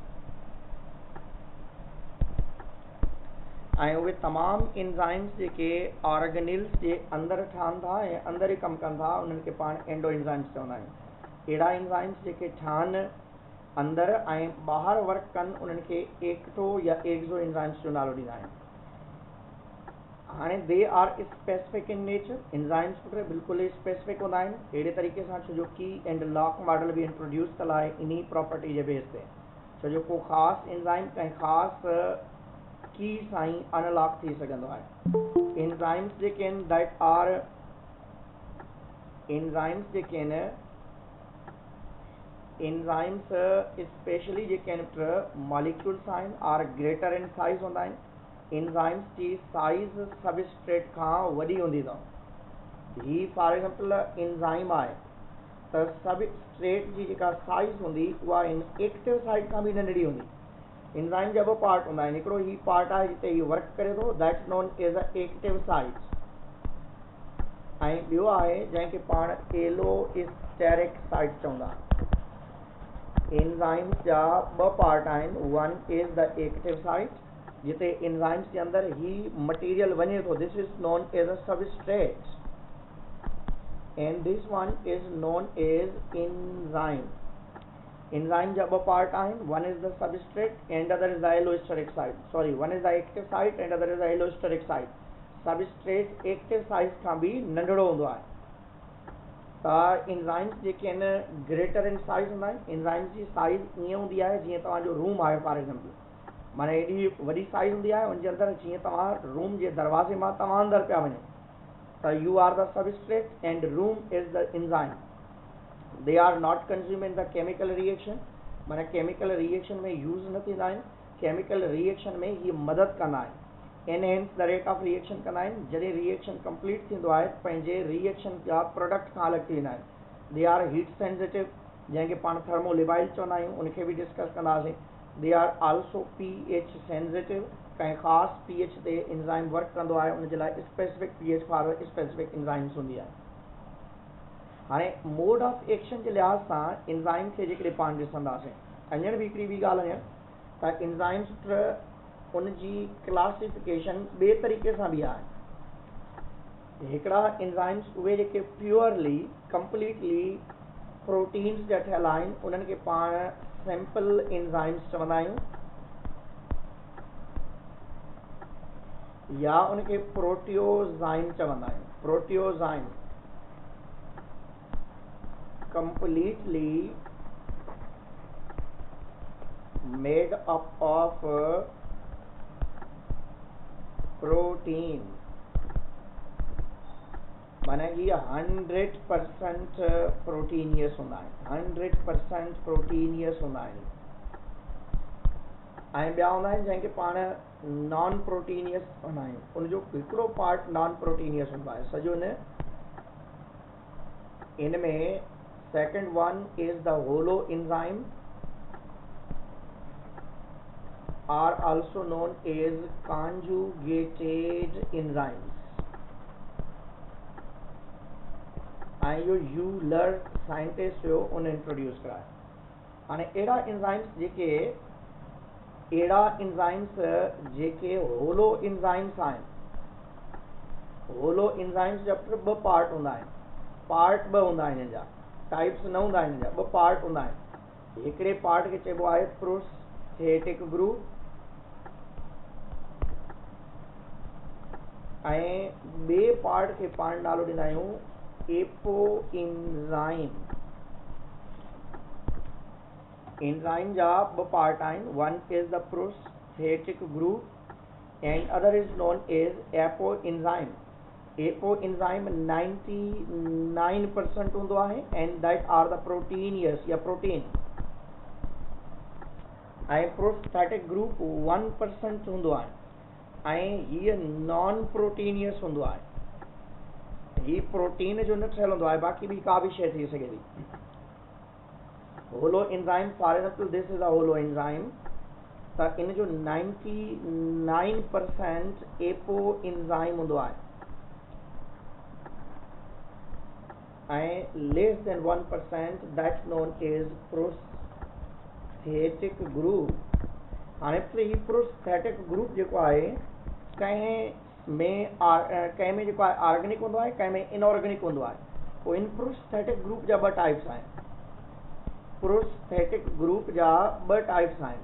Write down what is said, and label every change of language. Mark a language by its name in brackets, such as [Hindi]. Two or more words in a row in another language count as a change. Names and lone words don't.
[Sindhi] ऐं उहे तमामु इंजाइम्स जेके ऑर्गेनिल्स जे अंदरि ठहनि था ऐं अंदरि ई कमु कनि था उन्हनि खे पाण [English] endo enzymes [Sindhi] चवंदा आहियूं। अहिड़ा इंजाइम्स जेके ठहनि अंदरि ऐं ॿाहिरि वर्क कनि उन्हनि खे एक्टो या [English] exo enzymes [Sindhi] जो नालो ॾींदा आहियूं। हाणे [English] they are specific in nature, [Sindhi] इंजाइम्स बिल्कुलु स्पेसिफिक हूंदा आहिनि। अहिड़े तरीक़े सां छो जो [English] key and lock model [Sindhi] बि इंट्रोड्यूस कयल आहे इन प्रॉपर्टी जे बेस ते, छो जो को ख़ासि इंजाइम कंहिं ख़ासि की सां ई अनलॉक थी सघंदो आहे। इंजाइम्स जेके आहिनि [English] that are enzymes [Sindhi] जेके आहिनि इंजाइम्स स्पेशली जेके आहिनि मॉलिक्यूल्स आहिनि [English] are greater in size [Sindhi] हूंदा आहिनि। इंजाइम्स जी साइज़ सबस्ट्रेट खां वॾी हूंदी अथव। ही [English] for example [Sindhi] इंजाइम आहे त सबस्ट्रेट जी जेका साइज़ हूंदी उहा इन [English] active site [Sindhi] खां बि नंढड़ी हूंदी। इंजाइम जा ॿ पार्ट हूंदा आहिनि, हिकिड़ो ही पार्ट आहे जिते ही वर्क करे थो [English] that known as a active site, [Sindhi] ऐं ॿियो आहे जंहिंखे पाण [English] allosteric site [Sindhi] चवंदा। इंजाइम्स जा ॿ पार्ट आहिनि, [English] one is the active site [Sindhi] जिते इंजाइम्स जे अंदरि ही मटीरियल वञे थो, [English] this is known as a substrate and this one is known as enzyme. [Sindhi] इंजाइम जा ॿ पार्ट आहिनि, [English] one is the substrate and other is the allosteric site, sorry one is the active site and other is the allosteric site. [Sindhi] सबस्ट्रेट [English] active site [Sindhi] खां बि नंढड़ो हूंदो आहे। त इंजाइम्स जेके आहिनि [English] greater in size [Sindhi] हूंदा आहिनि। इंजाइम्स जी साइज़ ईअं हूंदी आहे जीअं तव्हांजो रूम आहे [English] for example, [Sindhi] माना एॾी वॾी साइज़ हूंदी आहे उनजे अंदरि जीअं तव्हां रूम जे दरवाज़े मां तव्हां अंदरि पिया वञो [English] So you are the substrate and room is the enzyme. They are not consumed in the chemical reaction. [Sindhi] माना [English] chemical reaction [Sindhi] में use न थींदा आहिनि, [English] chemical reaction [Sindhi] में ये मदद कंदा आहिनि, [English] enhance the rate of reaction [Sindhi] कंदा आहिनि. जॾहिं [English] reaction complete [Sindhi] थींदो आहे पंहिंजे reaction जा product खां अलॻि थी वेंदा आहिनि. [English] They are heat sensitive, [Sindhi] जंहिंखे पाण thermolabile चवंदा आहियूं, उनखे बि डिस्कस कंदासीं. [English] They are also pH sensitive, [Sindhi] कंहिं ख़ासि pH ते enzyme वर्क कंदो आहे, उनजे लाइ [English] specific pH for specific enzymes [Sindhi] हूंदी आहे. हाणे [English] mode of action [Sindhi] जे लिहाज़ सां एंजाइम खे जेकॾहिं पाण ॾिसंदासीं, अञण बि हिकिड़ी ॿी ॻाल्हि अञण त एंजाइम्स उनजी क्लासिफिकेशन ॿिए तरीक़े सां बि आहे. हिकिड़ा एंजाइम्स उहे जेके [English] purely completely proteins [Sindhi] जा ठहियल आहिनि, उन्हनि खे पाण [English] simple enzymes [Sindhi] चवंदा आहियूं, या उनखे प्रोटियोज़ाइम चवंदा आहियूं. [English] प्रोटियोज़ाइम completely made up of protein. [Sindhi] माना ये 100% प्रोटीनियस हूंदा आहिनि, 100% प्रोटीनियस हूंदा आहिनि. ऐं ॿिया हूंदा आहिनि जंहिंखे पाण [English] non proteinaceous [Sindhi] चवंदा आहियूं. उनजो हिकिड़ो पार्ट [English] non proteinaceous [Sindhi] हूंदो आहे, सॼो न. [English] इनमें second one is the holo enzyme, are also known as conjugated enzymes. [Sindhi] ऐं इहो यूलर साइंटिस्ट हुयो, उन इंट्रोड्यूस करायो. हाणे अहिड़ा एंजाइम्स जेके [English] holo enzymes [Sindhi] आहिनि, [English] holo enzymes [Sindhi] जा ॿ पार्ट हूंदा आहिनि, पार्ट ॿ हूंदा आहिनि हिन जा, टाइप्स न हूंदा आहिनि, ॿ पार्ट हूंदा आहिनि. हिकिड़े पार्ट खे चइबो आहे [English] prosthetic group, [Sindhi] ऐं ॿिए पार्ट खे पाण नालो ॾींदा आहियूं [English] apo enzyme. [Sindhi] एंजाइम जा ॿ पार्ट आहिनि, [English] one is the prosthetic group and other is known as apo enzyme. apo enzyme [Sindhi] 99% हूंदो आहे, [English] and that are the proteinaceous या प्रोटीन. [Sindhi] ऐं [English] prosthetic group [Sindhi] 1% हूंदो आहे, ऐं हीअ [English] non proteinaceous [Sindhi] हूंदो आहे. हीअ प्रोटीन जो न ठहियल हूंदो आहे, बाक़ी ॿी का बि शइ थी सघे थी. [English] holo enzyme, for example this is a holo enzyme, [Sindhi] त इन जो 99% एपो एंजाइम हूंदो आहे, ऐं [English] less than 1% that's known as prosthetic group. [Sindhi] हाणे ही [English] prosthetic group [Sindhi] जेको आहे कंहिं में जेको आहे ऑर्गेनिक हूंदो आहे, कंहिं में इनऑर्गेनिक हूंदो आहे. पोइ इन [English] prosthetic group [Sindhi] जा ॿ टाइप्स आहिनि. [English] prosthetic group [Sindhi] जा ॿ टाइप्स आहिनि.